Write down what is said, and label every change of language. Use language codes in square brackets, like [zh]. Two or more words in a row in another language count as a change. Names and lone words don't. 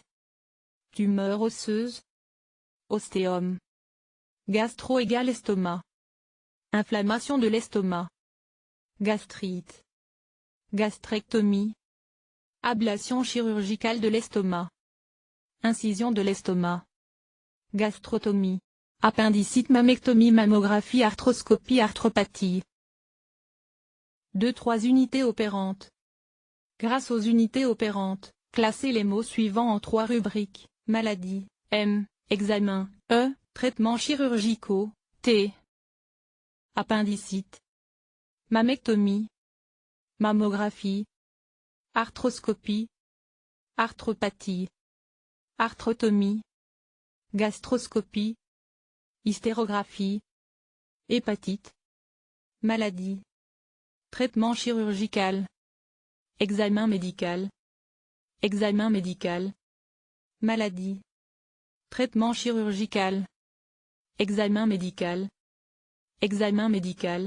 [fr] Tumeur osseuse. Ostéum. Gastro égale estomac. Inflammation de l'estomac. Gastrite. Gastrectomie. Ablation chirurgicale de l'estomac. Incision de l'estomac. Gastrotomie. Appendicite, mammectomie, mammographie, arthroscopie, arthropathie. 2-3 unités opérantes. Grâce aux unités opérantes, classez les mots suivants en 3 rubriques: maladie, M, examen, E, traitements chirurgicaux, T. Appendicite. Mammectomie. Mammographie. Arthroscopie. Arthropathie. Arthrotomie. Gastroscopie. Hystérographie. Hépatite. Maladie. Traitement chirurgical. Examen médical. Examen médical. Maladie. Traitement chirurgical. Examen médical. Examen médical.